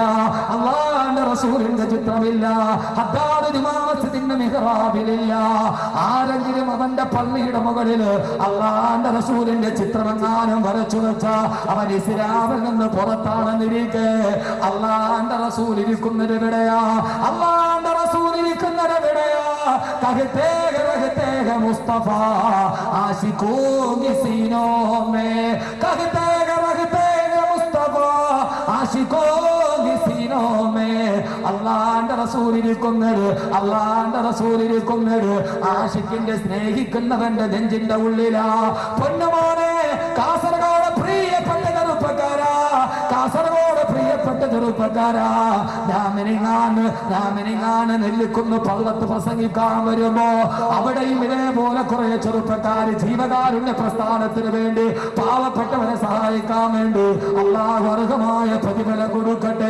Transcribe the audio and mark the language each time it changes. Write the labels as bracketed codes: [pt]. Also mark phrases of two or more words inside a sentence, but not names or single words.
[ml] അല്ലാഹുവിന്റെ റസൂലിന്റെ ചിത്രമില്ല. ഹദ്ദാദ് ജുമാ മസ്ജിദിന്റെ മിഹ്റാബിലില്ല. ആരെങ്കിലും അവന്റെ പള്ളിയുടെ മുകളിൽ അല്ലാഹുവിന്റെ റസൂലിന്റെ ചിത്രമെങ്ങാനും വരച്ചു വെച്ച അവൻ ഇസ്ലാമിൽ നിന്ന് പുറത്താണെന്നിരിക്കെ അല്ലാഹുവിന്റെ റസൂൽ ഇരിക്കുന്നത് എവിടെയാ? അല്ലാഹുവിന്റെ റസൂൽ ഇരിക്കുന്നത് എവിടെയാ? [hi] कहते रहते हैं मुस्तफा आशिकों की सीनों में कहते हैं रखते हैं मुस्तफा आशिकों की सीनों में അള്ളാന്റെ [ml] റസൂലിരിക്കുന്നത് ആശിക്കിന്റെ സ്നേഹിക്കുന്നവന്റെ നെഞ്ചിന്റെ ഉള്ളിലാ പൊന്നുമോനെ കാസർഗോഡ് പ്രിയപ്പെട്ട ചെറുപ്പക്കാരാ ഞാമിനിങ്ങാണ് നെല്ലിക്കുന്ന് പള്ളത്ത് പ്രസംഗിക്കാൻ വരുമ്പോ അവിടെയും ഇതേപോലെ കുറെ ചെറുപ്പക്കാര് ജീവകാരുണ്യ പ്രസ്ഥാനത്തിന് വേണ്ടി പാവപ്പെട്ടവരെ സഹായിക്കാൻ വേണ്ടി അള്ളാഹു അർഹമായ പ്രതിഫലം കൊടുക്കട്ടെ.